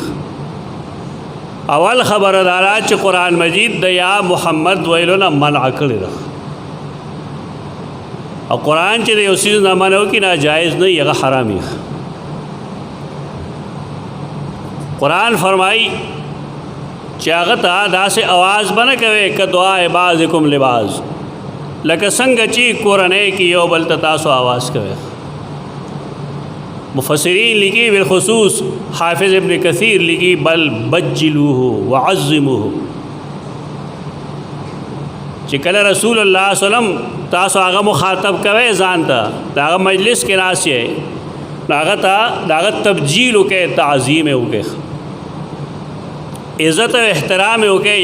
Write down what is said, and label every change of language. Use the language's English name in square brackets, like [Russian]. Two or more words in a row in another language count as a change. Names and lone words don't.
[Pashto] اول خبره دا چې قرآن مجید د [Arabic] یا محمد [Pashto] ویلو نه منع کړی ده، او قرآن چې د یو څیز نه منع وکړي ناجایز نه وي، هغه حرام وي. قرآن فرمایي چې هغه ته داسې آواز به نه کوئ [Arabic] که دعاء بعضکم لبعض، [Pashto] لکه څنګه چې کورنۍ کې یو بل ته تاسو آواز کوئ. مفسرین لکھی بالخصوص حافظ ابن کثیر لکھی [Arabic] بل بجلوه وعظموه، [Pashto] چې کله رسول الله [Arabic] صلی الله علیه وسلم [Pashto] تاسو هغه مخاطب کوئ ځان ته، د هغه مجلس کې ناست یې، هغه ته د هغه تبجیل وکړئ، تعظیم یې وکړئ، عزت او احترام یې وکړئ.